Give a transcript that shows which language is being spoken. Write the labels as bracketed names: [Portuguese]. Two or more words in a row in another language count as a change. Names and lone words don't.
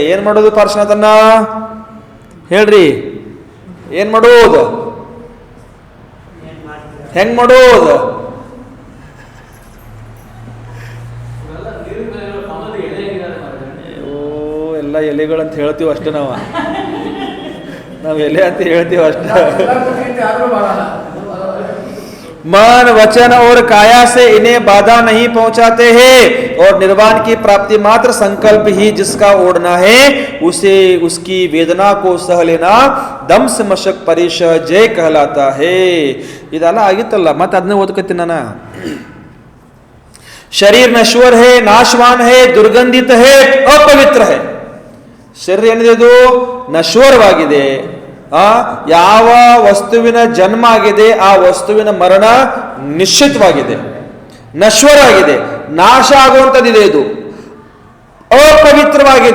[Kannada] ಏನ್ ಮಾಡೋದು ಪಾರ್ಶ್ವನಾಥನ್ನ? ಹೇಳ್ರಿ, ಏನ್ ಮಾಡೋದು? ಹೆಂಗ್ ಮಾಡೋದು? ಎಲ್ಲ ಎಲೆಗಳಂತ ಹೇಳ್ತೀವಿ ಅಷ್ಟೇ. ನಾವು ಎಲೆ ಅಂತ ಹೇಳ್ತೀವಿ ಅಷ್ಟೇ. [Hindi] मन वचन और काया से इन्हें बाधा नहीं पहुंचाते हैं, और निर्वाण की प्राप्ति मात्र संकल्प ही जिसका ओढ़ना है, उसे उसकी वेदना को सह लेना दम से मशक परिश जय कहलाता है. [Kannada] ಇದೆಲ್ಲ ಆಗಿತ್ತಲ್ಲ, ಮತ್ತೆ ಅದನ್ನೇ ಓದ್ಕತ್ತೀನಿ ನಾನು. [Hindi] शरीर नश्वर है, नाशवान है, दुर्गंधित है, अपवित्र है. [Kannada] ಶರೀರ ಏನಿದೆ, ಅದು ನಶ್ವರವಾಗಿದೆ. ಯಾವ ವಸ್ತುವಿನ ಜನ್ಮ ಆಗಿದೆ, ಆ ವಸ್ತುವಿನ ಮರಣ ನಿಶ್ಚಿತವಾಗಿದೆ, ನಶ್ವರ ಆಗಿದೆ, ನಾಶ ಆಗುವಂಥದ್ದಿದೆ. ಇದು ಅಪವಿತ್ರವಾಗಿದೆ.